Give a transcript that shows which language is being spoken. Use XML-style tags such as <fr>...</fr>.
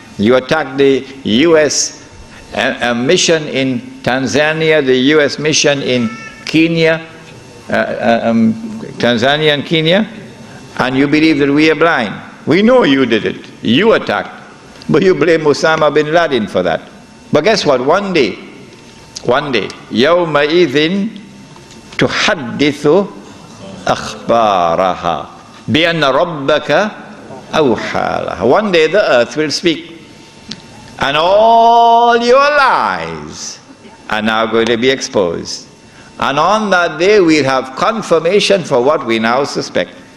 <en>You attack the U.S. mission in Tanzania, the U.S. mission in Kenya, Tanzania and Kenya, and you believe that we are blind. We know you did it. You attacked. But you blame Osama bin Laden for that. But guess what? One day,</en> <ar>يَوْمَئِذٍ تُحَدِّثُ أَخْبَارَهَا بِأَنَّ رَبَّكَ أَوْحَى لَهَا.</ar> <en>One day the earth will speak. And all your lies are now going to be exposed. And on that day we'll have confirmation for what we now suspect.</en>